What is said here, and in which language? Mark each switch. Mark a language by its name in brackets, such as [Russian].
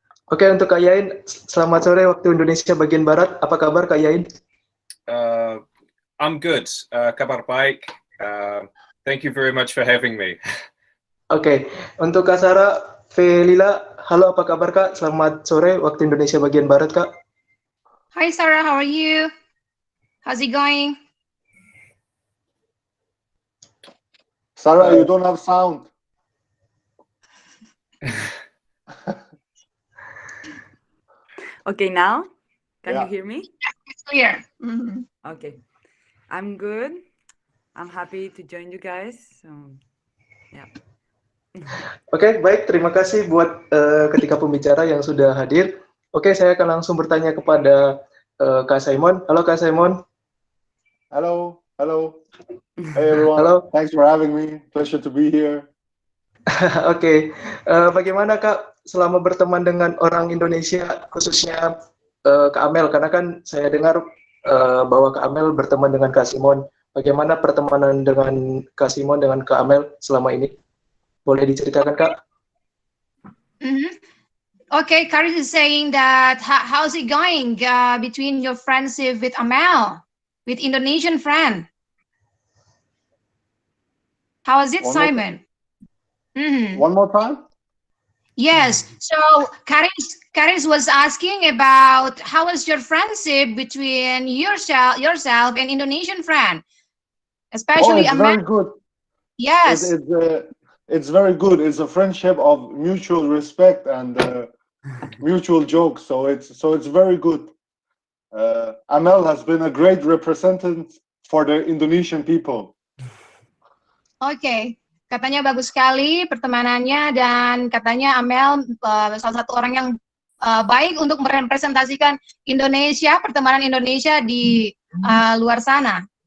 [Indonesian] Oke, untuk Kak Yain, selamat sore waktu Indonesia bagian Barat. Apa kabar Kak Yain? [English] I'm good. [Indonesian] Kabar baik. [English] Thank you very much for having me. [Indonesian] Oke, untuk Kak Sarah, Felila, halo apa kabar Kak? Selamat sore waktu Indonesia bagian Barat Kak. [English] Hi, Sarah. How are you? How's it going? Sarah, you don't have sound. Okay, now can Yeah. you hear me? It's clear. Mhm. Okay, I'm good. I'm happy to join you guys. So, yeah. [Indonesian] Oke, baik. Terima kasih buat ketiga pembicara yang sudah hadir. Oke, saya akan langsung bertanya kepada Kak Simon. Halo Kak Simon. [English] Hello, hello. Hey everyone. [Indonesian] Halo. [English] Thanks for having me. Pleasure to be here. [Indonesian] Oke, bagaimana Kak selama berteman dengan orang Indonesia, khususnya Kak Amel? Karena kan saya dengar bahwa Kak Amel berteman dengan Kak Simon. Bagaimana pertemanan dengan Kak Simon dengan Kak Amel selama ini? Boleh diceritakan Kak? Mhm. [English] Okay, Karis is saying that how's it going between your friendship with Amel, with Indonesian friend? How is it, One more- Simon? Mhm. One more time? Yes. So Karis was asking about how is your friendship between yourself and Indonesian friend, especially it's Amel. very good. Yes. It's very good. It's a friendship of mutual respect and mutual jokes. So it's very good. Amel has been a great representative for the Indonesian people. [Indonesian] Oke, katanya bagus sekali pertemanannya dan katanya Amel salah satu orang yang baik untuk merepresentasikan Indonesia, pertemanan Indonesia di luar sana.